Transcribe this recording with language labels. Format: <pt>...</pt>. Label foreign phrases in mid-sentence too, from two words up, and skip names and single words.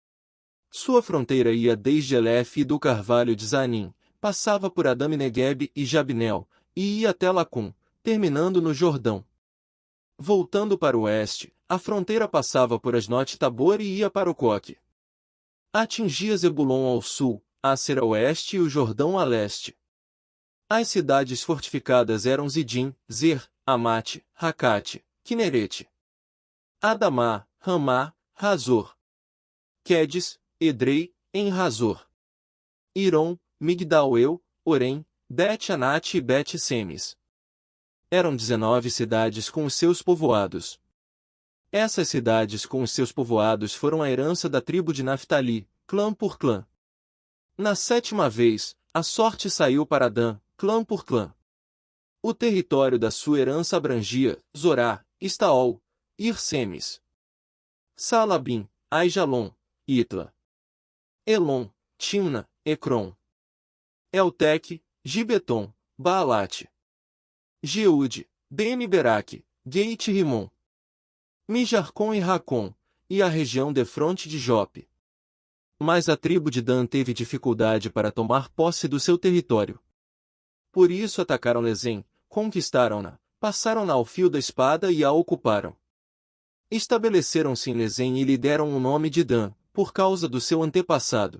<pt>Sua fronteira ia desde Elef e do Carvalho de Zanim, passava por Adami-Negueb e Jabnel, e ia até Lacum, terminando no Jordão. Voltando para o oeste, a fronteira passava por Asnote-Tabor e ia para o Coque. Atingia Zebulon ao sul, Asser a oeste e o Jordão a leste. As cidades fortificadas eram Zidim, Zer, Amate, Racate, Quinerete, Adamá, Ramá, Razor, Quedes, Edrei, em Razor, Iron, Migdal-eu, Orem, Bet-Anate e Bet-Semes. Eram 19 cidades com os seus povoados. Essas cidades com os seus povoados foram a herança da tribo de Naftali, clã por clã. Na sétima vez, a sorte saiu para Dan, clã por clã. O território da sua herança abrangia Zorá, Estaol, Irsemes, Salabim, Aijalon, Itla, Elon, Timna, Ecrom, Eltec, Gibeton, Baalate, Jeude, Ben-Beraque, Geit-Rimon, Mijarcom e Racom, e a região defronte de Jope. Mas a tribo de Dan teve dificuldade para tomar posse do seu território. Por isso atacaram Lezem, conquistaram-na, passaram-na ao fio da espada e a ocuparam. Estabeleceram-se em Lezem e lhe deram o nome de Dan, por causa do seu antepassado.</pt>